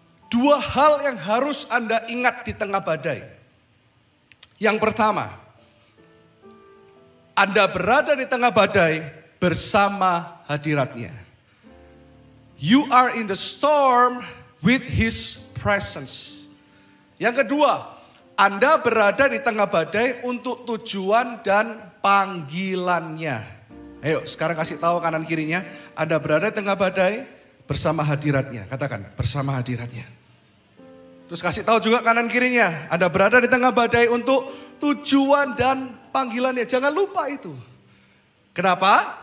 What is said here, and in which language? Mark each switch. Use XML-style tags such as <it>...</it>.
<id>Dua hal yang harus Anda ingat di tengah badai. Yang pertama, Anda berada di tengah badai bersama hadiratnya.</id> <en>You are in the storm with His presence.</en> <id>Yang kedua, Anda berada di tengah badai untuk tujuan dan panggilannya. Ayo sekarang kasih tahu kanan kirinya, Anda berada di tengah badai bersama hadiratnya. Katakan, bersama hadiratnya. Terus kasih tahu juga kanan kirinya, Anda berada di tengah badai untuk tujuan dan panggilannya. Jangan lupa itu. Kenapa?</id>